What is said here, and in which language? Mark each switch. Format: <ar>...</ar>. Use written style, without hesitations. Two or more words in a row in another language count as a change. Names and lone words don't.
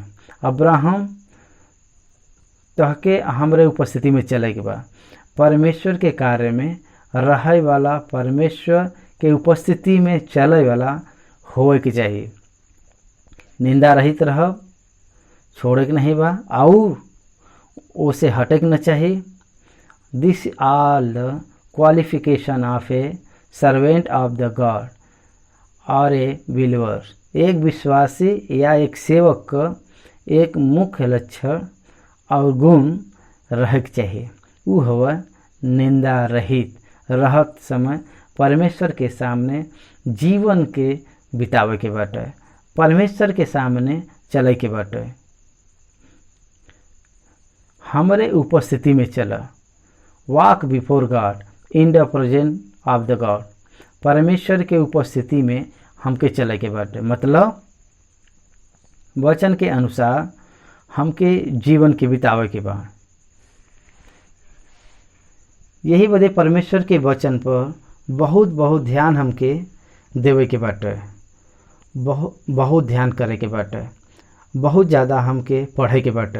<bho>अब्राहम तह के हमरे उपस्थिति में चले के बा। परमेश्वर के कार्य में रहे वाला, परमेश्वर के उपस्थिति में चले वाला होए के चाहिए। निंदा रहित रहब, छोड़े के नहीं बा, और उसे हटे के न चाहिए।</bho> <en>This all the qualification of a servant of the God और a believer।</en> <bho>एक विश्वासी या एक सेवक का एक मुख्य लक्षण और गुण रहे के चाहिए। वो हवा निंदा रहित रहत समय परमेश्वर के सामने जीवन के बितावे के बाटे, परमेश्वर के सामने चले के बाटे। हमरे उपस्थिति में चला,</bho> <en>Walk before God in the presence of the God.</en> <bho>परमेश्वर के उपस्थिति में हमके चले के बाटे, मतलब वचन के अनुसार हमके जीवन के बितावे के बा। यही बदे परमेश्वर के वचन पर बहुत ध्यान हमके देवे के बाटे, बहुत ध्यान करे के बाटे, बहुत ज़्यादा हमके पढ़े के बाटे।</bho>